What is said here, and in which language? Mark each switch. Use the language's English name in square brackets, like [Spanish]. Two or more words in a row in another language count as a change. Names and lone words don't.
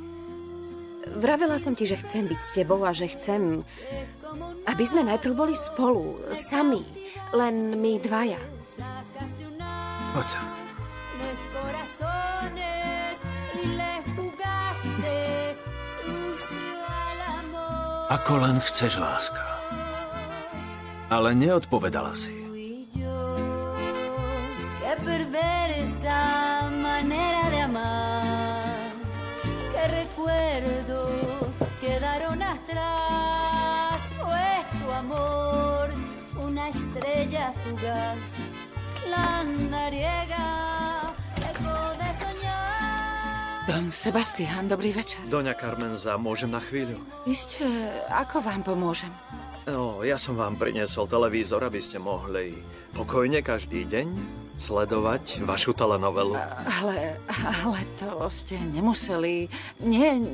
[Slovak] Vravela som ti, že chcem byť s tebou a že chcem, aby sme najprv boli spolu, sami, len my dvaja. Poď sa. Ako len chceš, láska. Ale neodpovedala si. [Spanish] Que perder esa manera de amar, que recuerdos quedaron atrás, fue tu amor, una estrella fugaz, la andariega, eco de soñar. [Slovak] Don Sebastián, dobrý večer. Doňa Carmenza, môžem na chvíľu? Isté, ako vám pomôžem? No, ja som vám priniesol televízor, aby ste mohli pokojne každý deň sledovať vašu telenovelu. Ale to ste nemuseli. Nie.